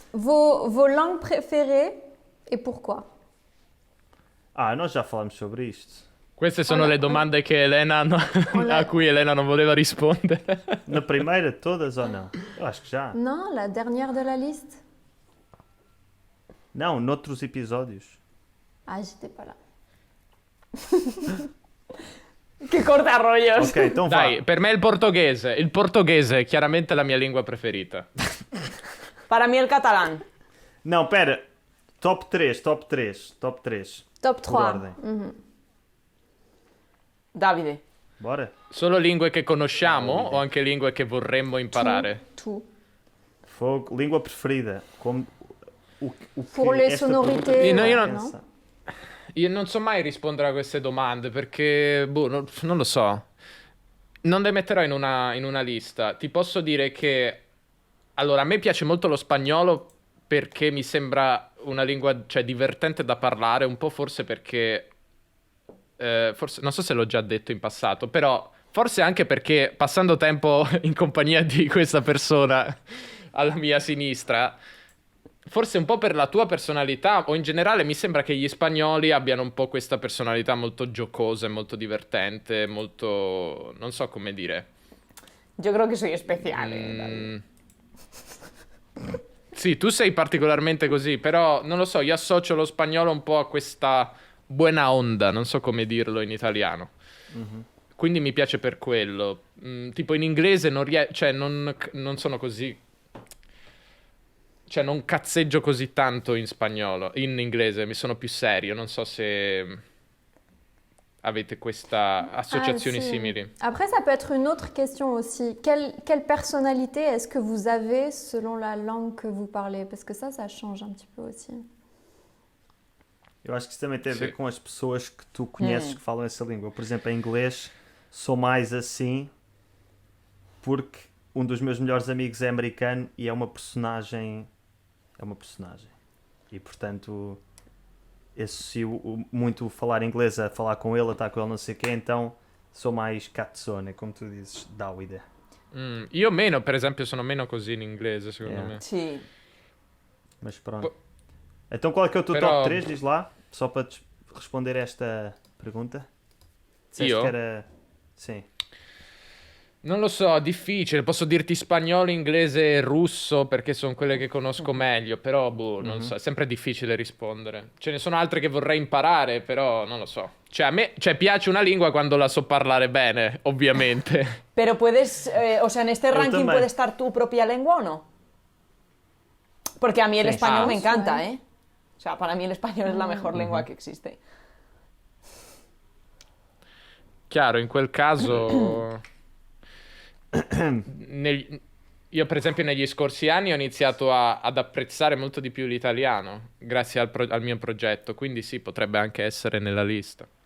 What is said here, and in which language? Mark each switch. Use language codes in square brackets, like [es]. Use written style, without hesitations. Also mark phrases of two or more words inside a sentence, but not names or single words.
[fr] Vos langues préférées et pourquoi? [pt] Nós já falámos sobre isto. [it] Queste sono le domande che a cui Elena non voleva rispondere. [pt] Na primeira, todas ou não? Eu acho que já. [fr] Non, la dernière de la liste. [pt] Não, noutros episódios. [fr] Ah, j'étais pas là. [es] Che corta rollos. [pt] Ok, então vá. [it] Dai, per me è il portoghese. Il portoghese è chiaramente la mia lingua preferita. [es] Para mí el catalán. [pt] Não, pera. Top 3, top 3, top 3. Top Por 3. ordem. Davide. Bora? [it] Solo lingue che conosciamo o anche lingue che vorremmo imparare? [fr] Tout. [pt] Fogo, língua preferida. Como, o que [fr] Pour les [pt] esta [fr] sonorités. [pt] pergunta [it] Io [pt] faz [it] non- [pt] pensar. [it] Io non so mai rispondere a queste domande perché, non lo so. Non le metterò in una lista. Ti posso dire che, allora, a me piace molto lo spagnolo perché mi sembra una lingua, cioè, divertente da parlare, un po' forse perché, forse, non so se l'ho già detto in passato, però forse anche perché passando tempo in compagnia di questa persona alla mia sinistra, forse un po' per la tua personalità o in generale mi sembra che gli spagnoli abbiano un po' questa personalità molto giocosa e molto divertente, molto, non so come dire. [es] Yo creo que soy especial, David. [it] Sì, tu sei particolarmente così, però non lo so, io associo lo spagnolo un po' a questa buona onda, non so come dirlo in italiano. Quindi mi piace per quello. Tipo in inglese cioè non sono così. Cioè non cazzeggio così tanto in spagnolo, in inglese, mi sono più serio, non so se avete questa associazioni Ah, si. simili. [fr] Après, ça peut être une autre question aussi. Quelle personnalité est-ce que vous avez selon la langue que vous parlez? Parce que ça change un petit peu aussi. [pt] Eu acho que isso também tem a ver Sim. com as pessoas que tu conheces que falam essa língua. Eu, por exemplo, em inglês sou mais assim porque um dos meus melhores amigos é americano e é uma personagem. É uma personagem. E portanto associo muito falar inglês a falar com ele, a estar com ele, não sei o quê, então sou mais cazzone, como tu dizes, Davide. [it] Io meno, per esempio, sono meno così in inglese, secondo [en] Yeah. [it] me. [es] Sí. [pt] Mas pronto. Então qual é que é o teu [it] Però- [pt] top 3? Diz lá, só para responder esta pergunta. Disseste [it] Io? [pt] que era. Sim. [it] Non lo so, difficile. Posso dirti spagnolo, inglese e russo perché sono quelle che conosco meglio, però non so, è sempre difficile rispondere. Ce ne sono altre che vorrei imparare, però non lo so. Cioè, a me piace una lingua quando la so parlare bene, ovviamente. [es] Pero puedes, o sea, en este ranking también. puede estar tu propia lengua o no. Porque a mí el Sí. español Ah. me encanta, Sí. ¿eh? O sea, para mí el español es la mejor lengua que existe. [it] Chiaro, in quel caso... Io per esempio negli scorsi anni ho iniziato ad apprezzare molto di più l'italiano, grazie al mio progetto, quindi sì, potrebbe anche essere nella lista.